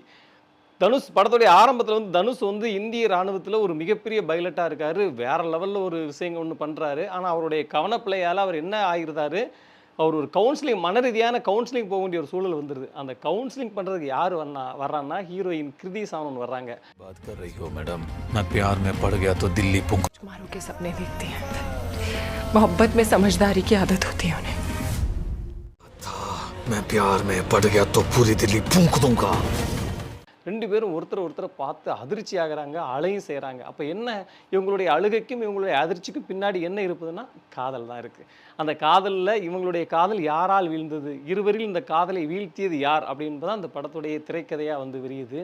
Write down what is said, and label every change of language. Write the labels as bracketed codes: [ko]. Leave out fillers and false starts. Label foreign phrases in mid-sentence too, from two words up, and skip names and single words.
[ta] தனுஷ் படத்துடைய ஆரம்பத்தில் வந்து தனுஷ் வந்து இந்திய ராணுவத்தில் ஒரு மிகப்பெரிய பைலட்டாக இருக்கார். வேறு லெவலில் ஒரு விஷயங்கள் ஒன்று பண்ணுறாரு. ஆனால் அவருடைய கவனப்பிள்ளையால் அவர் என்ன ஆகிருந்தார், அவர் ஒரு கவுன்சிலிங் மன ரீதியான கவுன்சிலிங் போக வேண்டிய ஒரு சூழல் வந்துடுது. அந்த கவுன்சிலிங் பண்ணுறதுக்கு யார் வர்றான்னா ஹீரோயின் கிருதி சானன் வர்றாங்க. [hi] बात कर रही हो मैडम, मैं प्यार में पड़ गया तो दिल्ली पुंग कुमारों के सपने देखते हैं, मोहब्बत में समझदारी की आदत होती है उन्हें। मैं प्यार में पड़ गया तो पूरी दिल्ली फूंक दूंगा. [ta] ரெண்டு பேரும் ஒருத்தரை பார்த்து அதிர்ச்சி ஆகிறாங்க, அழையும் செய்கிறாங்க. அப்போ என்ன, இவங்களுடைய அழுகைக்கும் இவங்களுடைய அதிர்ச்சிக்கும் பின்னாடி என்ன இருப்பதுன்னா காதல் தான் இருக்குது. அந்த காதலில் இவங்களுடைய காதல் யாரால் வீழ்ந்தது, இருவரில் இந்த காதலை வீழ்த்தியது யார் அப்படின்பதான் அந்த படத்துடைய திரைக்கதையாக வந்து விரியுது.